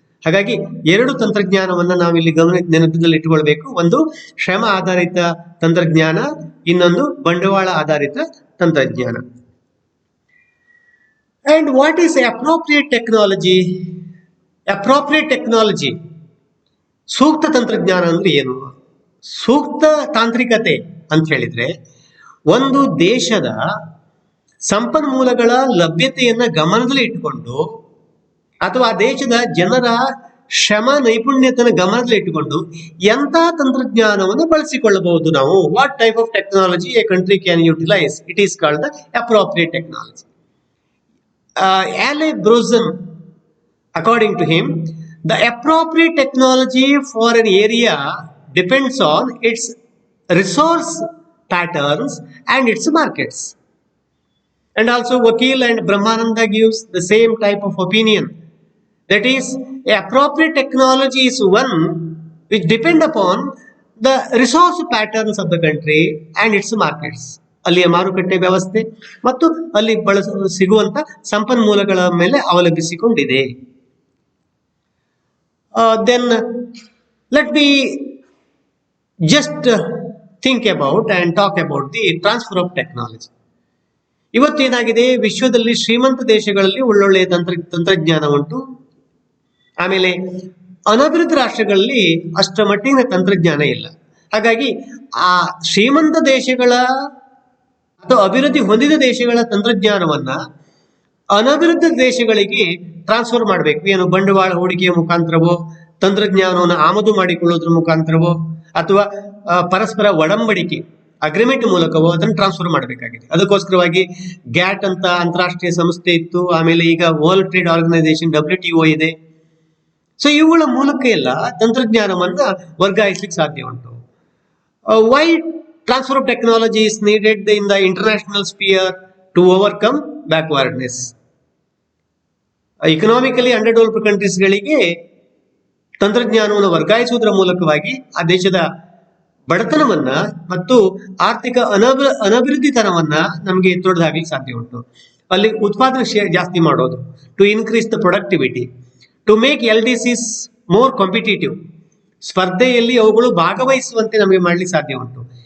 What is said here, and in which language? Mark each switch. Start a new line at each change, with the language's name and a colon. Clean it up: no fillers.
Kannada: ಹಾಗಾಗಿ ಎರಡು ತಂತ್ರಜ್ಞಾನವನ್ನು ನಾವಿಲ್ಲಿ ನೆನಪಿನಲ್ಲಿ ಇಟ್ಟುಕೊಳ್ಬೇಕು. ಒಂದು ಶ್ರಮ ಆಧಾರಿತ ತಂತ್ರಜ್ಞಾನ, ಇನ್ನೊಂದು ಬಂಡವಾಳ ಆಧಾರಿತ ತಂತ್ರಜ್ಞಾನ.
English: And what is appropriate technology?
Kannada: Appropriate technology, ಸೂಕ್ತ ತಂತ್ರಜ್ಞಾನ ಅಂದ್ರೆ ಏನು? ಸೂಕ್ತ ತಾಂತ್ರಿಕತೆ ಅಂತ ಹೇಳಿದ್ರೆ ಒಂದು ದೇಶದ ಸಂಪನ್ಮೂಲಗಳ ಲಭ್ಯತೆಯನ್ನ ಗಮನದಲ್ಲಿ ಇಟ್ಟುಕೊಂಡು, ಅಥವಾ ಆ ದೇಶದ ಜನರ ಶ್ರಮ ನೈಪುಣ್ಯತೆಯನ್ನು ಗಮನದಲ್ಲಿ ಇಟ್ಟುಕೊಂಡು ಎಂಥ ತಂತ್ರಜ್ಞಾನವನ್ನು ಬಳಸಿಕೊಳ್ಳಬಹುದು ನಾವು.
English: What type of technology a country can utilise, it is called the appropriate technology. Alain Brozen, according to him, the appropriate technology for an area depends on its resource patterns and its markets. And also Vakil and Brahmananda gives the same type of opinion. That is, appropriate technology is one which depend upon the resource patterns of the country and its markets.
Kannada: ಅಲ್ಲಿಯ ಮಾರುಕಟ್ಟೆ ವ್ಯವಸ್ಥೆ ಮತ್ತು ಅಲ್ಲಿ ಸಿಗುವಂತ ಸಂಪನ್ಮೂಲಗಳ ಮೇಲೆ ಅವಲಂಬಿಸಿಕೊಂಡಿದೆ.
English: Then let me just think about and talk about the transfer of technology.
Kannada: ಇವತ್ತೇನಾಗಿದೆ, ವಿಶ್ವದಲ್ಲಿ ಶ್ರೀಮಂತ ದೇಶಗಳಲ್ಲಿ ಒಳ್ಳೊಳ್ಳೆಯ ತಂತ್ರಜ್ಞಾನ ಉಂಟು. ಆಮೇಲೆ ಅನಭಿವೃದ್ಧಿ ರಾಷ್ಟ್ರಗಳಲ್ಲಿ ಅಷ್ಟರ ಮಟ್ಟಿನ ತಂತ್ರಜ್ಞಾನ ಇಲ್ಲ. ಹಾಗಾಗಿ ಆ ಶ್ರೀಮಂತ ದೇಶಗಳ ಅಥವಾ ಅಭಿವೃದ್ಧಿ ಹೊಂದಿದ ದೇಶಗಳ ತಂತ್ರಜ್ಞಾನವನ್ನ ಅನಭಿವೃದ್ಧಿ ದೇಶಗಳಿಗೆ ಟ್ರಾನ್ಸ್ಫರ್ ಮಾಡಬೇಕು. ಏನು, ಬಂಡವಾಳ ಹೂಡಿಕೆಯ ಮುಖಾಂತರವೋ, ತಂತ್ರಜ್ಞಾನವನ್ನು ಆಮದು ಮಾಡಿಕೊಳ್ಳೋದ್ರ ಮುಖಾಂತರವೋ, ಅಥವಾ ಪರಸ್ಪರ ಒಡಂಬಡಿಕೆ ಅಗ್ರಿಮೆಂಟ್ ಮೂಲಕವೋ ಅದನ್ನು ಟ್ರಾನ್ಸ್ಫರ್ ಮಾಡಬೇಕಾಗಿದೆ. ಅದಕ್ಕೋಸ್ಕರವಾಗಿ ಗ್ಯಾಟ್ ಅಂತ ಅಂತಾರಾಷ್ಟ್ರೀಯ ಸಂಸ್ಥೆ ಇತ್ತು, ಆಮೇಲೆ ಈಗ ವರ್ಲ್ಡ್ ಟ್ರೇಡ್ ಆರ್ಗನೈಸೇಷನ್ WTO ಇದೆ. ಸೊ ಇವುಗಳ ಮೂಲಕ ಎಲ್ಲ ತಂತ್ರಜ್ಞಾನವನ್ನ ವರ್ಗಾಯಿಸಲಿಕ್ಕೆ ಸಾಧ್ಯ ಉಂಟು.
English: Why transfer of technology is needed in the international sphere to overcome backwardness. Economically underdeveloped countries
Kannada: ಗಳಿಗೆ ತಂತ್ರಜ್ಞಾನವನ್ನು ವರ್ಗಾಯಿಸುವುದರ ಮೂಲಕವಾಗಿ ಆ ದೇಶದ ಬಡತನವನ್ನ ಮತ್ತು ಆರ್ಥಿಕ ಅನಭಿವೃದ್ಧಿತನವನ್ನ ನಮಗೆ ತೊಡೆದುಹಾಕಲಿಕ್ಕೆ ಸಾಧ್ಯ ಉಂಟು. ಅಲ್ಲಿ ಉತ್ಪಾದನೆ ಜಾಸ್ತಿ ಮಾಡೋದು,
English: to increase the productivity, to make LDCs more competitive,
Kannada: ಸ್ಪರ್ಧೆಯಲ್ಲಿ ಅವುಗಳು ಭಾಗವಹಿಸುವಂತೆ ನಮಗೆ ಮಾಡಲಿಕ್ಕೆ ಸಾಧ್ಯ ಉಂಟು.